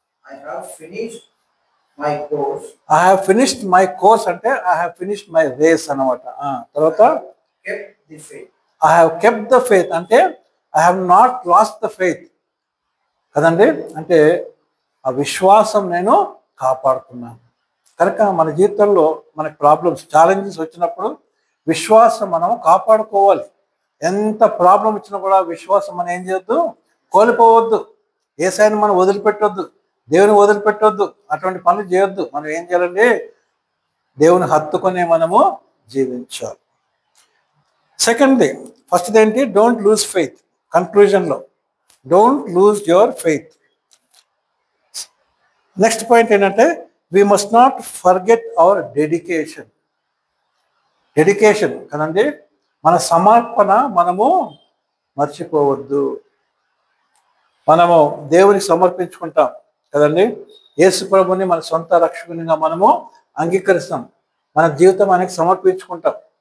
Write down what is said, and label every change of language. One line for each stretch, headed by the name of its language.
English: I have finished my course. I have finished my course అంటే I have finished my race అన్నమాట.
Telugu: తర్వాత
English: kept the faith. I have kept the faith అంటే I have not lost the faith కదండి. అంటే
Telugu: ఆ విశ్వాసం నేను కాపాడుకున్నాను. కనుక మన జీవితంలో మనకి ప్రాబ్లమ్స్, ఛాలెంజెస్ వచ్చినప్పుడు విశ్వాసం మనం కాపాడుకోవాలి. ఎంత ప్రాబ్లం వచ్చినా కూడా విశ్వాసం మనం ఏం చేయొద్దు, కోల్పోవద్దు. యేసయ్యను మనం వదిలిపెట్టొద్దు, దేవుని వదిలిపెట్టొద్దు, అటువంటి పనులు చేయొద్దు. మనం ఏం చేయాలండి, దేవుని హత్తుకునే మనము జీవించాలి.
English: సెకండ్ది, ఫస్ట్ది ఏంటి, డోంట్ లూజ్ ఫెయిత్. కన్క్లూజన్లో don't lose your faith. Next point ఏంటంటే, we must not forget our dedication.
Telugu: Dedication కదండి, మన సమర్పణ మనము మర్చిపోవద్దు. మనము దేవునికి సమర్పించుకుంటాం కదండి, యేసు ప్రభుని మన సొంత రక్షకునిగా మనము అంగీకరిస్తాం, మన జీవితం ఆయనకి సమర్పించుకుంటాం.